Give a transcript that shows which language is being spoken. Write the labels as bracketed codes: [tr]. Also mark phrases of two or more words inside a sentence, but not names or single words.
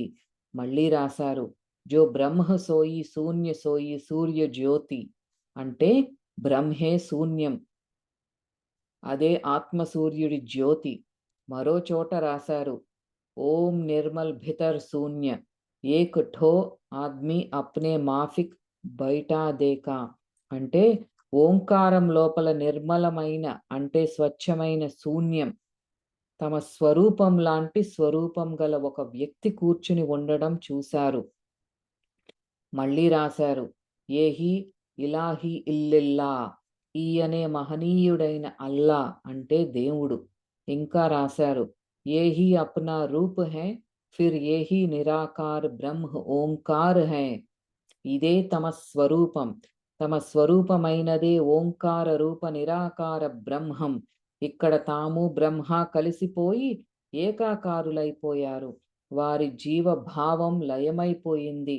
[te] మళ్ళీ రాశారు [hi] जो ब्रह्म सोई शून्य सोई सूर्य ज्योति [te] అంటే బ్రహ్మే శూన్యం, అదే ఆత్మ సూర్యుడి జ్యోతి. మరో చోట రాశారు [hi] ओम निर्मल भीतर शून्य एक ठो आदमी अपने माफिक बैठा देखा [te] అంటే ఓంకారం లోపల నిర్మలమైన అంటే స్వచ్ఛమైన శూన్యం తమ స్వరూపం లాంటి స్వరూపం గల ఒక వ్యక్తి కూర్చుని ఉండడం చూశారు. మళ్ళీ రాశారు ఏహి [ar] إلهي إلا الله [te] ఈ అనే మహనీయుడైన అల్లా అంటే దేవుడు. ఇంకా రాశారు [hi] यही अपना रूप है फिर यही निराकार ब्रह्म ओंकार है [te] ఇదే తమ స్వరూపం, తమ స్వరూపమైనదే ఓంకార రూప నిరాకార బ్రహ్మం. ఇక్కడ తాము బ్రహ్మ కలిసిపోయి ఏకాకారులైపోయారు. వారి జీవభావం లయమైపోయింది.